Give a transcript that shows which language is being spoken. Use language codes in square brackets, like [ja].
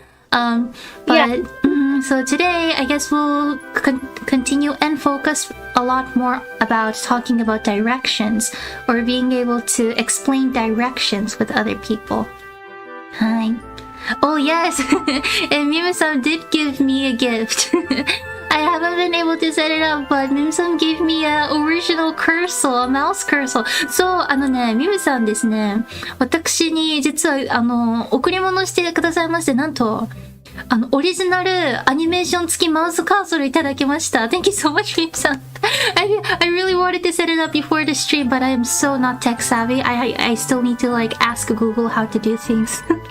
[en] So today I guess we'll continue and focus a lot more about talking about directions or being able to explain directions with other people. Hi. Oh yes, and Mimu-san did give me a gift. I haven't been able to set it up, but Mimu-san gave me a original cursor, a mouse cursor. [ja] そう、ミムさんですね、私に実は贈り物してくださいまして、なんとオリジナルアニメーション付きマウスカーソルいただきました。 [en] Thank you so much, Mimu-san. I really wanted to set it up before the stream, but I am so not tech savvy. I still need to like ask Google how to do things.